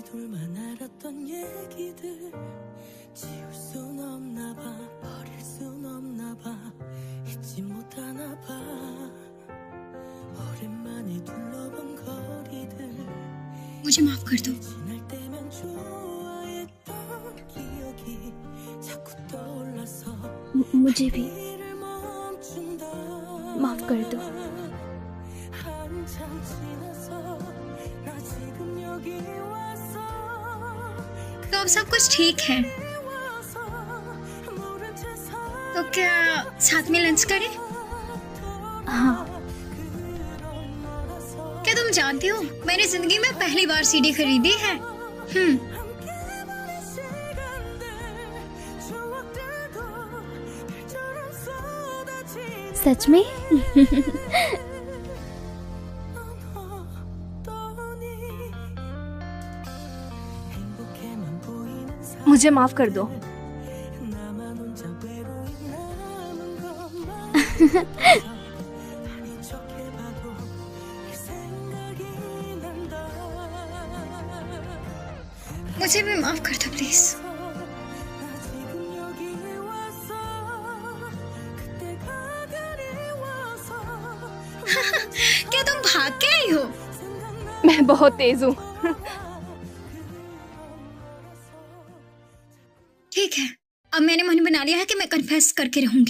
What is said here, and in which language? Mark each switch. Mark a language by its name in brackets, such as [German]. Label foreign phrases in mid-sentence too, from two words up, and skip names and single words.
[Korean] 둘만 알았던 얘기들, 지울 순 없나 봐, 버릴 순 없나 봐, 잊지 못하나 봐. 오랜만에 둘러본 거리들, [Hindi] मुझे माफ कर दो। [Korean] 지날 때면 좋아했던 기억이 자꾸 떠올라서 [Hindi] मुझे भी [Korean] 이를 멈춘다. [Hindi] माफ कर दो। [Korean] 한참 지나서 나 지금 여기 와서 [Hindi] तो अब सब कुछ ठीक है, [Korean] 와서 모른 채 [Hindi] तो क्या साथ में लंच करें? हाँ, क्या तुम जानती हो, मैंने जिंदगी में पहली बार सीडी खरीदी है। [Korean] 함께 보낸 시간들, 추억들도 별처럼 쏟아진 [Hindi] सच में? [Korean] 행복해만 보이는 삶, [Hindi] मुझे माफ कर दो। [Korean] 나만 혼자 외로이 남은 것만 아닌 척해봐도 그 생각이 난다. [Hindi] मुझे भी माफ कर दो प्लीज। क्या तुम भाग के आई हो? मैं बहुत तेज हूँ। ठीक है, अब मैंने मन बना लिया है कि मैं कन्फेस करके रहूंगी।